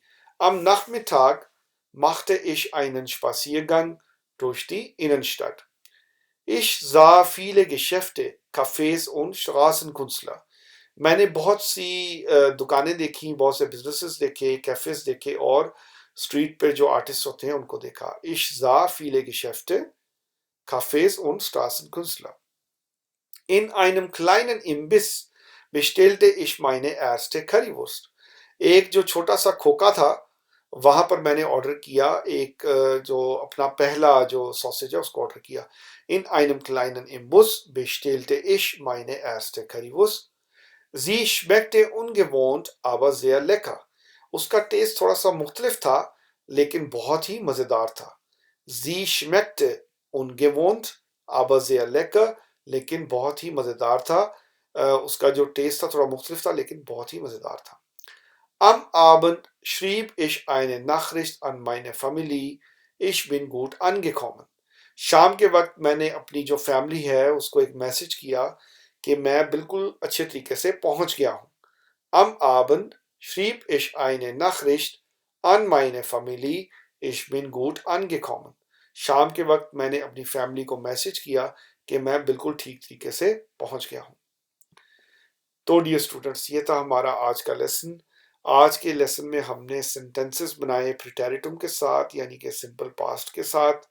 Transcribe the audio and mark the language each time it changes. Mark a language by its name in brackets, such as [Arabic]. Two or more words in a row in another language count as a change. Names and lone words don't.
[German] Am Nachmittag machte ich einen Spaziergang durch die Innenstadt. Ich sah viele Geschäfte, Cafés und Straßenkünstler. [Hindi] मैंने बहुत सी दुकानें देखी, बहुत से बिजनेसेस देखे, कैफेज देखे और स्ट्रीट पे जो आर्टिस्ट होते हैं उनको देखा। [German] Ich sah viele Geschäfte, Cafés und Straßenkünstler. In einem kleinen Imbiss bestellte ich meine erste Currywurst. [Hindi] एक जो छोटा सा खोखा था वहां पर मैंने ऑर्डर किया एक जो अपना पहला जो सॉसेज है उसको ऑर्डर किया। [German] In einem kleinen Imbiss bestellte ich meine erste Currywurst. Sie schmeckte ungewohnt, aber sehr lecker. [Hindi] उसका टेस्ट थोड़ा सा मुख्तलिफ था लेकिन बहुत ही मजेदार था। [German] Sie schmeckte ungewohnt, aber sehr lecker, [Hindi] लेकिन बहुत ही मजेदार था। उसका जो टेस्ट था थोड़ा मुख्तलिफ था लेकिन बहुत ही मजेदार था। [German] Am Abend schrieb ich eine Nachricht an meine Familie, ich bin gut angekommen. [Hindi] शाम के वक्त मैंने अपनी जो फैमिली है उसको एक मैसेज किया कि मैं बिल्कुल अच्छे तरीके से पहुंच गया हूं। [German] Am Abend schrieb ich eine Nachricht an meine Familie, ich bin gut angekommen. [Hindi] शाम के वक्त मैंने अपनी फैमिली को मैसेज किया कि मैं बिल्कुल ठीक तरीके से पहुंच गया हूं। तो [English] dear students [Hindi] ये था हमारा आज का लेसन। आज के लेसन में हमने सेंटेंसेस बनाए प्रिटेरिटुम के साथ यानी कि [English] simple past [Hindi] के साथ।